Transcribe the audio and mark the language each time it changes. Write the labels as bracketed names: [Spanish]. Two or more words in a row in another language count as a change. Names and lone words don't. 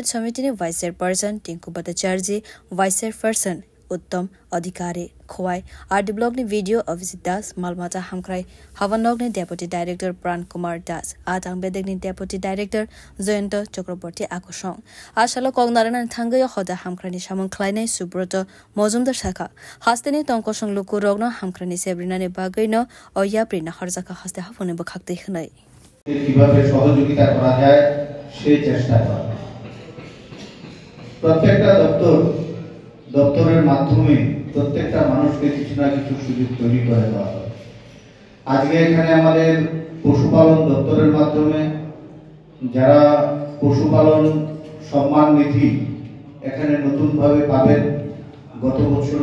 [Kok Borok] committee ne vice chairperson Tinku Bhattacharya vice chairperson Uttam Adhikari Khoi RD blog ni video Abhijit Das Malmata Hamkrai Havanok ni deputy director Pran Kumar Das Atang Bedek ni deputy director Zoyanta Chakraborty Akushong Ashalo Kongnarana Thangaya Hoda Hamkrai ni Shamang Klaine Subroto Mozumdar Shaka Hasteni Tonkosong Luku Rogno Hamkrai ni Sebrina ni Bagaino Oyapri na Harzaka Haste Hafone Bakhakte Khnai [Bangla] কিভাবে সহযোগিতা করা যায় সেই চেষ্টা করা প্রত্যেকটা দপ্তরের মাধ্যমে প্রত্যেকটা মানুষকে কিছু না কিছু সুযোগ তৈরি করে দেওয়া হয় আজকে এখানে আমাদের পশুপালন দপ্তরের মাধ্যমে যারা পশুপালন সম্মান নিধি এখানে নতুনভাবে পাবেন গত বছর